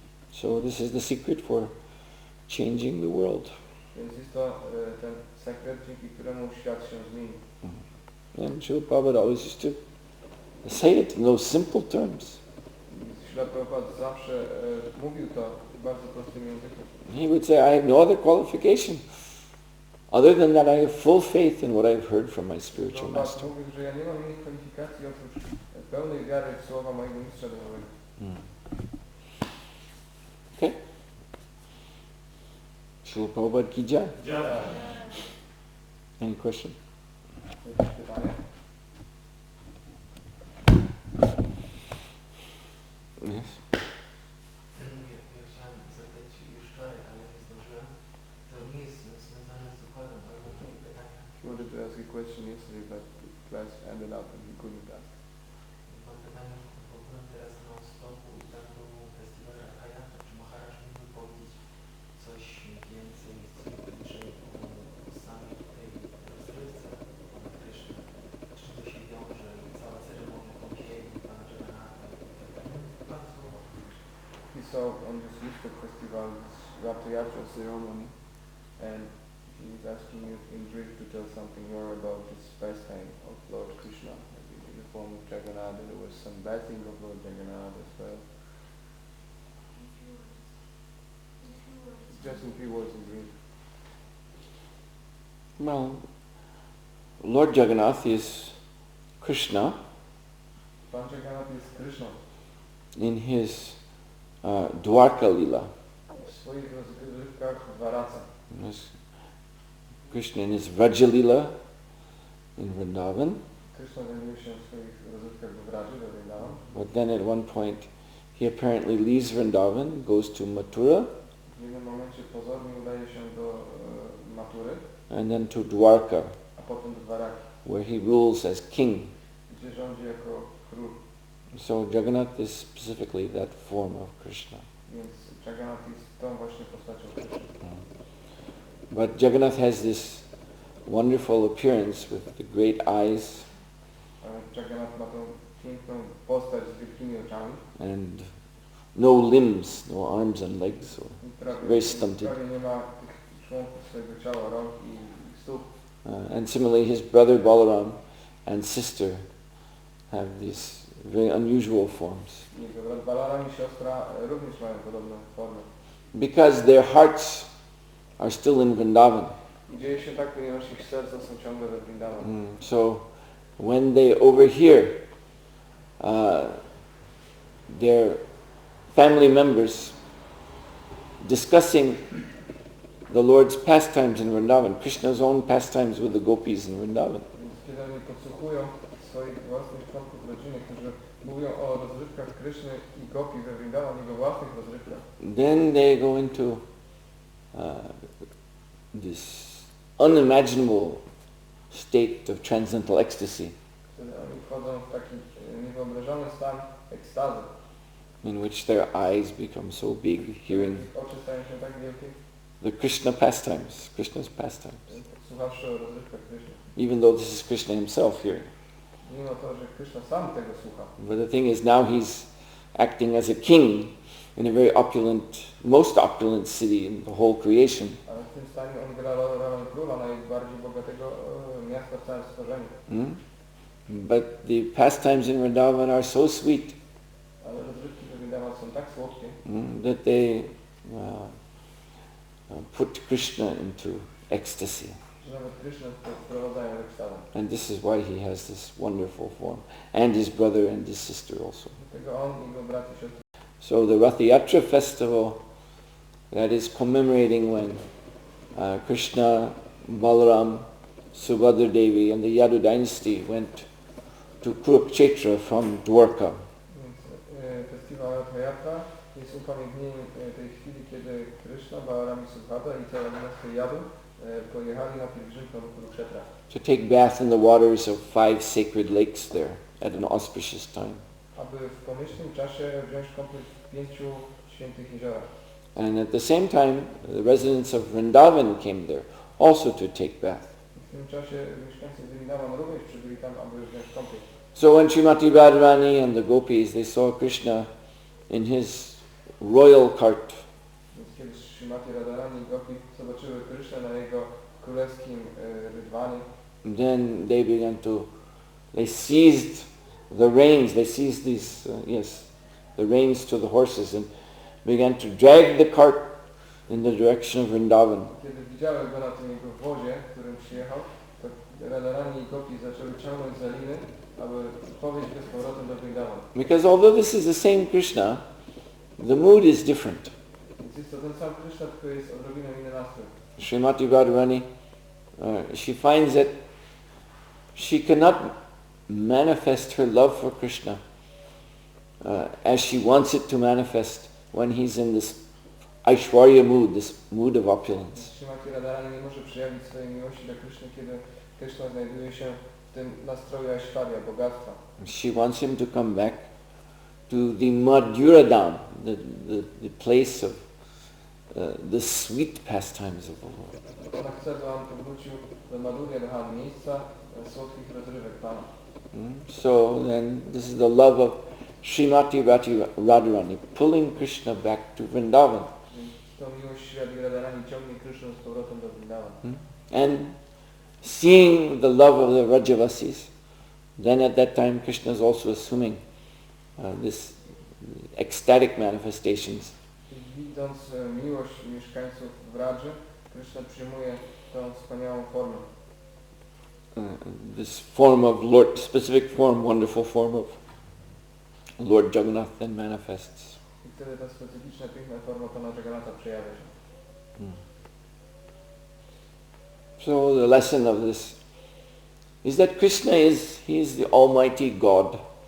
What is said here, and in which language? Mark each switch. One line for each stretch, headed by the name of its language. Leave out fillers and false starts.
English: So this is the secret for changing the world.
Polish: Więc jest to ten sekret, dzięki któremu świat się zmieni.
English: And Srila Prabhupada always used to say it in those simple terms.
Polish: Śrila Prabhupada zawsze mówił to bardzo prostym językiem.
English: He would say, I have no other qualification. Other than that, I have full faith in what I've heard from my spiritual master.
Polish: Mówił, że ja nie mam innych kwalifikacji oprócz pełnej wiary w słowa mojego mistrza duchowego.
English: Okay.
Hindi: Srila Prabhupada ki jai.
English: Any question?
Polish: Jakieś pytanie?
English: Yes.
Polish: Ja chciałem zapytać już wczoraj, ale nie zdążyłem. To nie jest związane z układem, ale mam takie pytania.
English: He wanted to ask a question yesterday, but the class ended up and he couldn't ask.
Polish: Mam pytanie, bo byłem teraz na Stoku i tam był festiwal Rakajata. Czy Maharaj mógłby powiedzieć coś więcej, co bliżej o samej tej rozrywce Pana Kryszny? Czym to się wiąże? Cała ceremonia kąpieli, Pana Jagannatha i tak dalej. Pan słowa.
English: He saw on this Easter festival this Rath Yatra ceremony, and he was asking you in brief to tell something more about this pastime of Lord Krishna. Maybe in the form of Jagannatha, there was some bathing of Lord Jagannatha as well. Just in few words in brief. Well, Lord Jagannath is Krishna
Polish: Pan Jagannath jest Krishna.
English: in his Dwarka Lila.
Polish: W swoich rozgrywkach w Varaca.
English: Krishna in his Vraja Lila in Vrindavan.
Polish: Krishna zajmuje się w swoich rozgrywkach w Vradzie, do Vrindavan.
English: But then at one point he apparently leaves Vrindavan, goes to Mathura,
Polish: W jednym momencie pozornie udaje się do Matury,
English: and then to Dwarka,
Polish: a potem do Dwaraki,
English: where he rules as king.
Polish: gdzie rządzi jako król.
English: So Jagannath is specifically that form of Krishna.
Polish: Więc Jagannath jest tą właśnie postacią Krishna.
English: But Jagannath has this wonderful appearance with the great eyes
Polish: Jagannath ma tą piękną postać z wielkimi oczami.
English: and no limbs, no arms and legs. Very stunted.
Polish: Prawie nie ma tych członków swojego ciała, rąk i stóp.
English: And similarly his brother Balaram and sister have these very unusual forms.
Polish: Jego brat Balaram i siostra również mają podobną formę.
English: Because their hearts are still in Vrindavan.
Polish: Dzieje się tak, ponieważ ich serca są ciągle we Vrindavan.
English: So when they overhear their family members discussing the Lord's pastimes in Vrindavan, Krishna's own pastimes with the gopis in Vrindavan,
Polish: Więc kiedy oni podsłuchują swoich własnych członków rodziny, którzy mówią o rozrywkach Kryszny i gopi we Vrindavan, jego własnych rozrywkach,
English: then they go into this unimaginable state of transcendental ecstasy,
Polish: wtedy oni wchodzą w taki niewyobrażony stan ekstazy.
English: in which their eyes become so big, hearing
Polish: Oczy stają się tak wielkie,
English: the Krishna pastimes, Krishna's pastimes,
Polish: słuchawszy o rozrywkach Kryszny.
English: even though this is Krishna himself hearing.
Polish: Mimo to, że Kryszna sam tego słucha.
English: But the thing is, now he's acting as a king in a very opulent, most opulent city in the whole creation.
Polish: Ale w tym stanie on gra rolę króla najbardziej bogatego miasta w całym stworzeniu.
English: But the pastimes in Vrindavan are so sweet
Polish: Ale rozrywki w Vrindavan są tak słodkie,
English: that they put Krishna into ecstasy.
Polish: że nawet Krishna wprowadzają w ekstazę.
English: And this is why he has this wonderful form. And his brother and his sister also.
Polish: Dlatego on i jego brat i siostry.
English: So the Rath Yatra festival, that is commemorating when Krishna, Balaram, Subhadra Devi and the Yadu dynasty went to Kurukshetra from Dwarka.
Polish: Więc festiwal Rath Yatra jest upamiętnieniem tej chwili, kiedy Krishna, Balaram i Subhadra i cała dynastia Yadu pojechali na pielgrzymkę do Kurukshetra.
English: To take bath in the waters of 5 sacred lakes there at an auspicious time.
Polish: Aby w pomyślnym czasie wziąć kąpiel w 5 świętych jeziorach.
English: And at the same time, the residents of Vrindavan came there also to take bath.
Polish: W tym czasie mieszkańcy Vrindavan również przybyli tam, aby wziąć kąpiel.
English: So when Srimati Radharani and the gopis, they saw Krishna in his royal cart,
Polish: Więc kiedy Srimati Radharani i Gopi zobaczyły Krishna na jego królewskim rydwanie,
English: then they began to, they seized the reins, they seized these, the reins to the horses and began to drag the cart in the direction of Vrindavan.
Polish: kiedy widziały go na tym jego wozie, którym przyjechał, to Radharani i Gopi zaczęły ciągnąć za liny, aby powieźć go z powrotem do Vrindavan.
English: Because although this is the same Krishna, the mood is different.
Polish: Więc jest to ten sam Krishna, tylko jest odrobinę inny nastrój.
English: Srimati Radharani, she finds that she cannot manifest her love for Krishna as she wants it to manifest when he's in this Aishwarya mood, this mood of opulence.
Polish: Srimati Radharani nie może przejawić swojej miłości do Krishny, kiedy Krishna znajduje się w tym nastroju Aishwarya, bogactwa.
English: She wants him to come back to the Madhura Dham, the place of the sweet pastimes of the Lord.
Polish: Ona chce, by on powrócił do Madhurya Dham, miejsca słodkich rozrywek Pana.
English: So then this is the love of Srimati Radharani, pulling Krishna back to Vrindavan.
Polish: Więc tą miłość Srimati Radharani ciągnie Krishnę z powrotem do Vrindavan.
English: And seeing the love of the Vrajavasis, then at that time Krishna is also assuming this ecstatic manifestations.
Polish: I widząc miłość mieszkańców Vradży, Krishna przyjmuje tą wspaniałą formę.
English: This form of Lord, specific form, wonderful form of Lord Jagannath then manifests.
Polish: I wtedy ta specyficzna, piękna forma Pana Jagannatha przejawia się.
English: So the lesson of this is that Krishna he is the Almighty God.